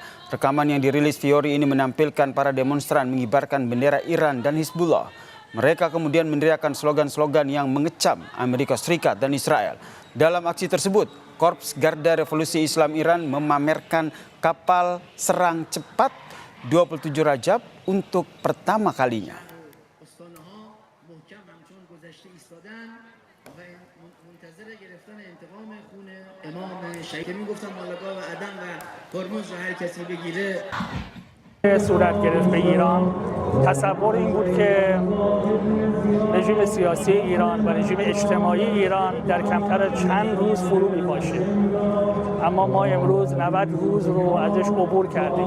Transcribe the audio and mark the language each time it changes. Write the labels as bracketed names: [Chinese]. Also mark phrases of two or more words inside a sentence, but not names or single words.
[Indonesian] Rekaman yang dirilis Fiori ini menampilkan para demonstran mengibarkan bendera Iran dan Hizbullah. Mereka kemudian meneriakkan slogan-slogan yang mengecam Amerika Serikat dan Israel. Dalam aksi tersebut, Korps Garda Revolusi Islam Iran memamerkan kapal serang cepat 27 Rajab untuk pertama kalinya. [Persian] صورت گرفت به ایران تصور این بود که رژیم سیاسی ایران و رژیم اجتماعی ایران در کمتر چند روز فرو میپاشه، اما ما امروز 90 روز رو ازش عبور کردیم.